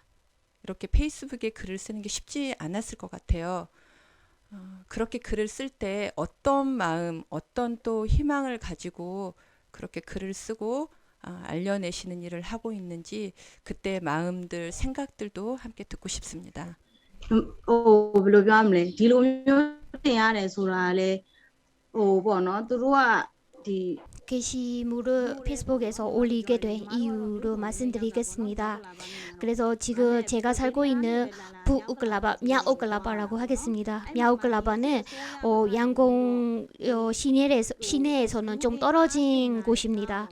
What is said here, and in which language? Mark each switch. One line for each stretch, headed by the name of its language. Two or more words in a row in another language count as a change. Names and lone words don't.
Korean: 이렇게 페이스북에 글을 쓰는 게 쉽지 않았을 것 같아요. 그렇게 글을 쓸 때 어떤 마음, 어떤 또 희망을 가지고 그렇게 글을 쓰고 알려내시는 일을 하고 있는지 그때 마음들, 생각들도 함께 듣고 싶습니다.
Burmese: ဘယ်လိုပြောရမလဲဒီလိုမျိုးတင်ရတယ်ဆိုတာလေပေါ့နော်သူတို့ကဒီ
Korean: 게시물을 페이스북에서 올리게 된 이유로 말씀드리겠습니다. 그래서 지금 제가 살고 있는 북우클라파, 미아우클라파라고 하겠습니다. 미아우클라파는 양공 시내에서는 좀 떨어진 곳입니다.